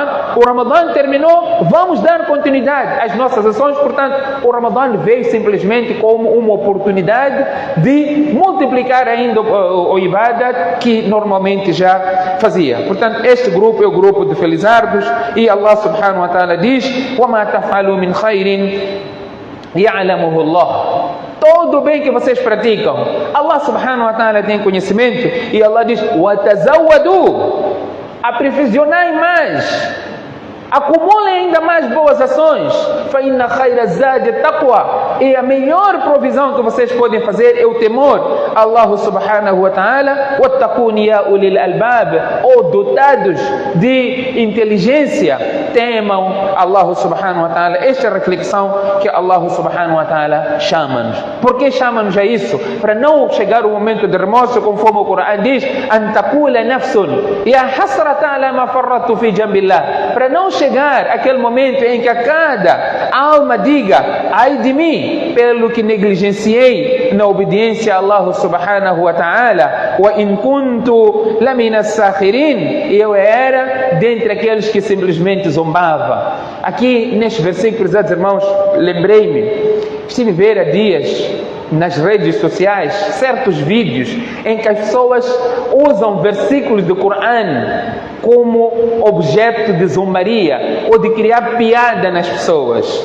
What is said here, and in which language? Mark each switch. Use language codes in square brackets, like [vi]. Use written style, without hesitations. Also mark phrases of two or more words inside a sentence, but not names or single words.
[pt] O Ramadã terminou. Vamos dar continuidade às nossas ações. Portanto, o Ramadã veio simplesmente como uma oportunidade de multiplicar ainda o ibadat que normalmente já fazia. Portanto, este grupo é o grupo de felizardos, e Allah [ar] سبحانه وتعالى [pt] diz: [ar] وَمَا تَفْعَلُوا مِنْ خَيْرٍ يَعْلَمُهُ اللَّهُ. [pt] Todo o bem que vocês praticam, Allah [ar] سبحانه وتعالى [pt] tem conhecimento, e Allah diz: وَتَزَوَّدُوا. Aperfeiçoai mais, acumulem ainda mais boas ações. [ar] فَإِنَّ خَيْرَ الزَّادِ التَّقْوَى. [pt] E a melhor provisão que vocês podem fazer é o temor a Allah [ar] سبحانه وتعالى. وَاتَّقُونِ يَا أُولِي الْأَلْبَابِ. [pt] Ou dotados de inteligência, temam Allah [ar] سبحانه وتعالى. [pt] Esta é a reflexão que Allah [ar] سبحانه وتعالى [pt] chama-nos. Por que chama-nos a isso? Para não chegar o momento de remorso, conforme o Corão diz: [ar] أَن تَقُولَ نَفْسٌ يَا حَسْرَةَ عَلَى مَا فَرَّطْتُ فِي جَنبِ اللَّهِ. [pt] Para não chegar aquele momento em que a cada alma diga: ai de mim, pelo que negligenciei na obediência a Allah [ar] سبحانه وتعالى. وإن كنت لمن الساخرين. [pt] Eu era dentre aqueles que simplesmente zombava. Aqui neste versículo, prezados irmãos, lembrei-me, estive a ver há dias nas redes sociais certos vídeos em que as pessoas usam versículos do Corão como objeto de zombaria ou de criar piada nas pessoas.